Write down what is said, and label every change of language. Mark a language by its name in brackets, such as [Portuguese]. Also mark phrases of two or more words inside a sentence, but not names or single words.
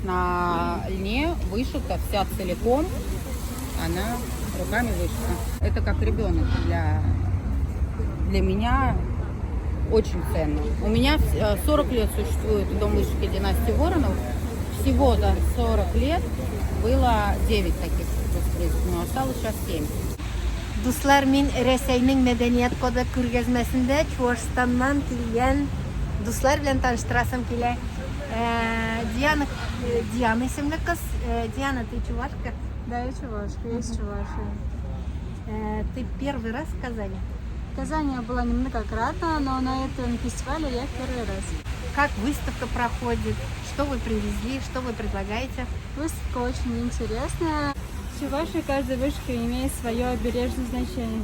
[Russian] На льне вышита вся целиком, она руками вышита. Это как ребенок для меня очень ценно. У меня 40 лет существует дом вышивки династии Воронов. Всего за 40 лет было 9 таких производств, но осталось сейчас 7. [Tatar] Dostlar, men Рәсәйнең мәдәният коды күргәзмәсендә Чувашстаннан килгән дуслар белән таныштырасым килә. Диана исемле кыз. Диана, [Russian] ты чувашка? Да, я чувашка, есть чуваши. Ты первый раз в Казани? В Казани я была немногократно, но на этом фестивале я в первый раз. Как выставка проходит? Что вы привезли? Что вы предлагаете? Выставка очень интересная. В Чувашии каждая вышивка имеет свое обережное значение.